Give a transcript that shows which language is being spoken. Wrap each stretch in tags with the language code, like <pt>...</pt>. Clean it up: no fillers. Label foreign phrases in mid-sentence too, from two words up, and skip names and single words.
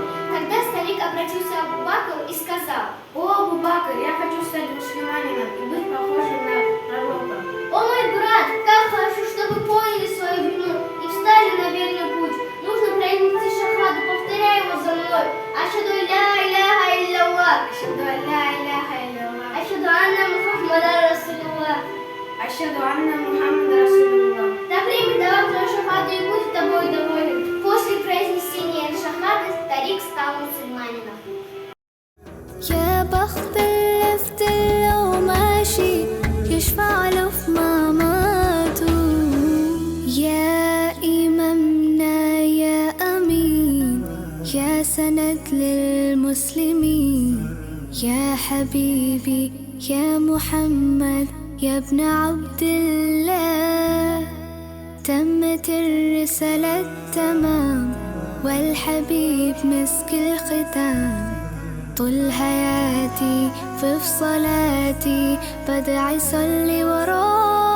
<ru>Тогда старик обратился к Абу Бакру и сказал: «О, Абу Бакр, я хочу стать мусульманином и быть похожим на пророка». «О, мой брат, как хорошо, что вы поняли свою вину и встали на верный путь. Нужно произнести шахаду, повторяй его за мной.</ru> <ar>أشهد أن لا إله إلا الله. أشهد أن لا إله إلا الله. أشهد أن محمدا رسول الله. أشهد أن محمدا رسول الله».</ar> <ru>Да примет давай твою шахаду и будет тобой доволен. После произнесения шахады старик стал мусульманином.</ru> <ar>يا بخت اللي لو ماشي يشفع له في مماته يا إمامنا يا أمين يا سند للمسلمين يا حبيبي يا محمد يا ابن عبد الله تمت الرسالة تمام والحبيب مسك الختام طول حياتي في صلاتي بدعي صلي وراه</ar>